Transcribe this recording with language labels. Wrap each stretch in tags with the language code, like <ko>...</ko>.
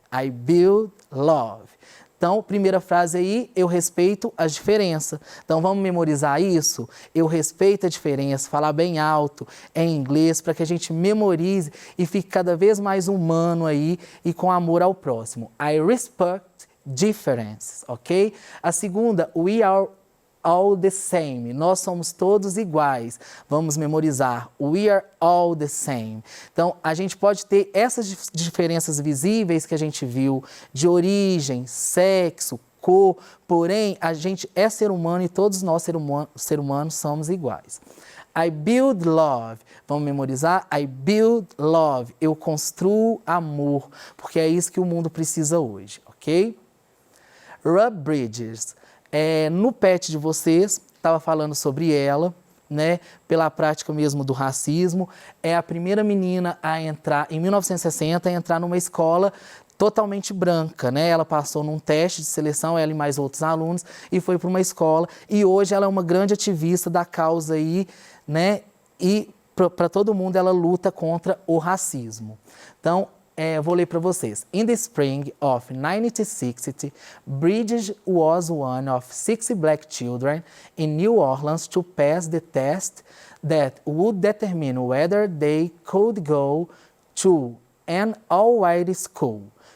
<en>I build love.</en> <pt>Então, primeira frase aí, eu respeito as diferenças. Então, vamos memorizar isso? Eu respeito a diferença, falar bem alto em inglês para que a gente memorize e fique cada vez mais humano aí e com amor ao próximo.</pt> <en>I respect differences, ok?</en> <pt>A segunda,</pt> <en>we are all the same.</en> <pt>Nós somos todos iguais. Vamos memorizar.</pt> <en>We are all the same.</en> <pt>Então, a gente pode ter essas diferenças visíveis que a gente viu, de origem, sexo, cor, porém, a gente é ser humano e todos nós, ser humanos, somos iguais.</pt> <en>I build love.</en> <pt>Vamos memorizar?</pt> <en>I build love.</en> <pt>Eu construo amor, porque é isso que o mundo precisa hoje, ok? Rub bridges. No pet de vocês, estava falando sobre ela, né, pela prática mesmo do racismo. É a primeira menina a entrar, em 1960, a entrar numa escola totalmente branca, né? Ela passou num teste de seleção, ela e mais outros alunos, e foi para uma escola. E hoje ela é uma grande ativista da causa aí, né? E para todo mundo ela luta contra o racismo. Então, vou ler para vocês.</pt> <en>In the spring of 1960, Bridges was one of 6 black children in New Orleans to pass the test that would determine whether they could go to an all-white school.</en>